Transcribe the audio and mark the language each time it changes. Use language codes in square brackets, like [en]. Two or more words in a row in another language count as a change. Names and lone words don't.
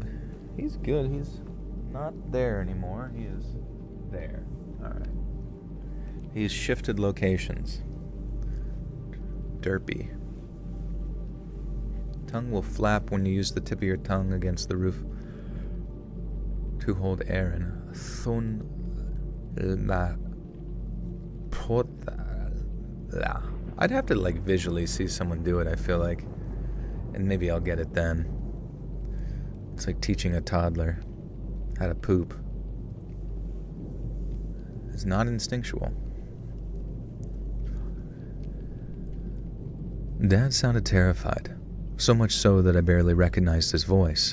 [en] He's good. He's not there anymore. He is there. Alright. He's shifted locations. Derpy. Tongue will flap when you use the tip of your tongue against the roof to hold air in. Thun la pota. I'd have to visually see someone do it, I feel like. And maybe I'll get it then. It's like teaching a toddler how to poop. It's not instinctual. Dad sounded terrified, so much so that I barely recognized his voice.